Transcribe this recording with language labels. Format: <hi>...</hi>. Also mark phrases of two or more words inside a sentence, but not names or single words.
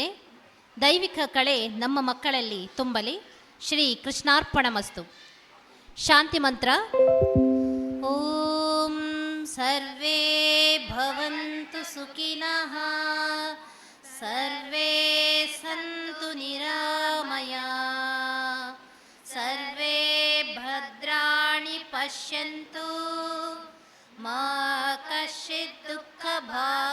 <kn>ದೈವಿಕ ಕಳೆ ನಮ್ಮ ಮಕ್ಕಳಲ್ಲಿ ತುಂಬಲಿ.</kn> <sa>ಶ್ರೀ ಕೃಷ್ಣಾರ್ಪಣಮಸ್ತು. ಶಾಂತಿ ಮಂತ್ರ. ಓಂ ಸರ್ವೇ ಭವಂತು ಸುಖಿನಃ, ಸರ್ವೇ ಸಂತು ನಿರಾಮಯಾ, ಸರ್ವೇ ಭದ್ರಾಣಿ ಪಶ್ಯಂತು, ಮಾ ಕಶ್ಚಿತ್ ದುಃಖ</sa>